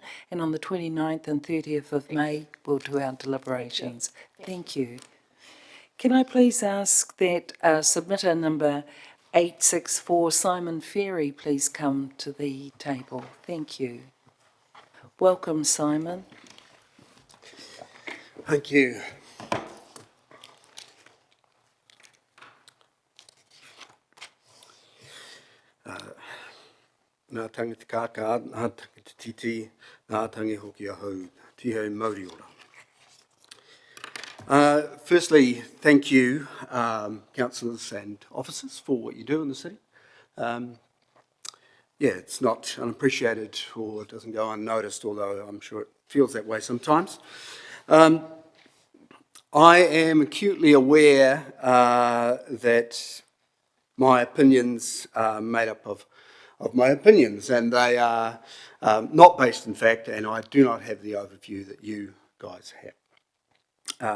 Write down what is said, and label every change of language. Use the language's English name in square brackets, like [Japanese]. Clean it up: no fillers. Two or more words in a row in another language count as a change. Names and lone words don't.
[English] And on the 29th and 30th of May, we'll do our deliberations. Thank you. Can I please ask that submitter number 864, Simon Ferry, please come to the table? Thank you. Welcome, Simon. Thank you. [Māori] Nā tangi te kākā, nā tangi te titi, nā tangi hoki ahau, tihau Māori ora. [English] Firstly, thank you, councillors and officers, for what you do in the city. Yeah, it's not unappreciated or it doesn't go unnoticed, although I'm sure it feels that way sometimes. I am acutely aware that my opinions are made up of my opinions, and they are not based in fact, and I do not have the overview that you guys have.